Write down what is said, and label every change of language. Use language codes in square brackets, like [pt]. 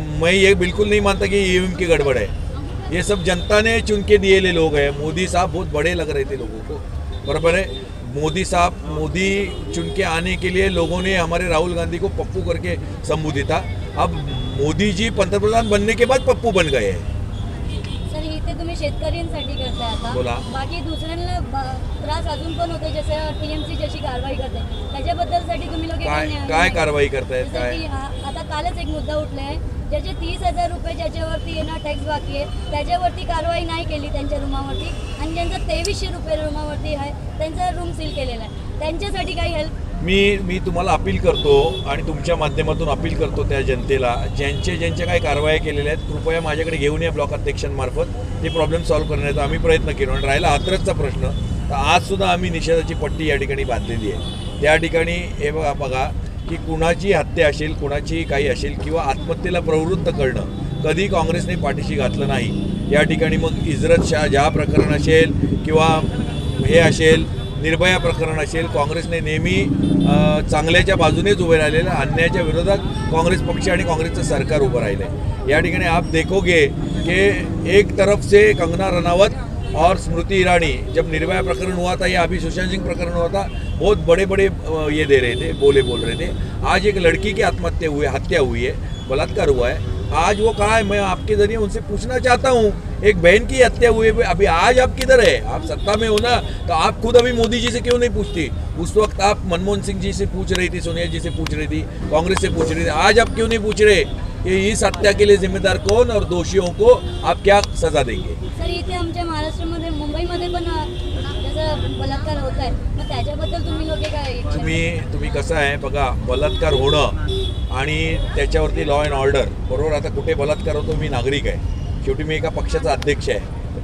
[hi] मैं ये बिल्कुल नहीं मानता कि ईवीएम की गड़बड़ है। ये सब जनता ने चुन के दिए ले लोग हैं। मोदी साहब बहुत बड़े लग रहे थे लोगों को, बराबर है। मोदी चुन के आने के लिए लोगों ने हमारे राहुल गांधी को पप्पू करके संबोधित था। अब मोदी जी पंतप्रधान बनने के बाद पप्पू बन गए हैं। [mr] सर इथे तुम्ही शेतकऱ्यांसाठी करताय आता, बोला. बाकी दुसऱ्यांना त्रास अजून पण होते, जसे टीएमसी जशी कारवाई करते त्याच्याबद्दलसाठी तुम्ही लोक काय कारवाई करतायत काय? आता कालच एक मुद्दा उठलाय, ज्याचे 30,000 रुपये ज्याच्यावरती येणार टॅक्स बाकी आहे त्याच्यावरती कारवाई नाही केली त्यांच्या रूमावरती, आणि ज्यांचा 2300 रुपये रूमावरती आहे त्यांचा रूम सील केलेला आहे, त्यांच्यासाठी काही हेल्प? मी तुम्हाला अपील करतो आणि तुमच्या माध्यमातून अपील करतो त्या जनतेला, ज्यांच्या काही कारवाया केलेल्या आहेत कृपया माझ्याकडे घेऊन या ब्लॉक अध्यक्षांमार्फत, ते प्रॉब्लेम सॉल्व्ह करण्याचा आम्ही प्रयत्न केलो. आणि राहिला हाथरसचा प्रश्न, तर आजसुद्धा आम्ही निषेधाची पट्टी या ठिकाणी बांधलेली आहे. त्या ठिकाणी हे बघा की कुणाची हत्या असेल, कुणाची काही असेल किंवा आत्महत्येला प्रवृत्त करणं कधी काँग्रेसने पाठीशी घातलं नाही. या ठिकाणी मग इजरत शाह ज्या प्रकरण असेल किंवा हे असेल निर्भया प्रकरण असेल, काँग्रेसने नेहमी चांगल्याच्या बाजूनेच उभे राहिलेलं, अन्यायाच्या विरोधात काँग्रेस पक्ष आणि काँग्रेसचं सरकार उभं राहिलं आहे. या ठिकाणी [hi] आप देखोगे कि एक तरफ से कंगना रनावत और स्मृति ईरानी, जब निर्भया प्रकरण हुआ था या अभी सुशांत सिंह प्रकरण हुआ था, बहुत बड़े बड़े ये दे रहे थे, बोल रहे थे. आज एक लड़की की हत्या हुई है, बलात्कार हुआ है. आज वो कहाँ है? मैं आपके जरिए उनसे पूछना चाहता हूँ. एक बहन की हत्या हुई है, अभी आज आप किधर है? आप सत्ता में हो ना, तो आप खुद अभी मोदी जी से क्यों नहीं पूछती? उस वक्त आप मनमोहन सिंह जी से पूछ रही थी, सोनिया जी से पूछ रही थी, कांग्रेस से पूछ रही थी. आज आप क्यों नहीं पूछ रहे कि इस हत्या के लिए जिम्मेदार कौन और दोषियों को आप क्या सजा देंगे? [mr] सर इथे आमच्या महाराष्ट्रामध्ये मुंबईमध्ये पण त्याचा बलात्कार होत आहे, मग त्याच्याबद्दल तुम्ही लोक काय? तुम्ही कसं आहे बघा, बलात्कार होणं आणि त्याच्यावरती लॉ अँड ऑर्डर, बरोबर. आता कुठे बलात्कार होतो, मी नागरिक आहे, शेवटी मी एका पक्षाचा अध्यक्ष आहे.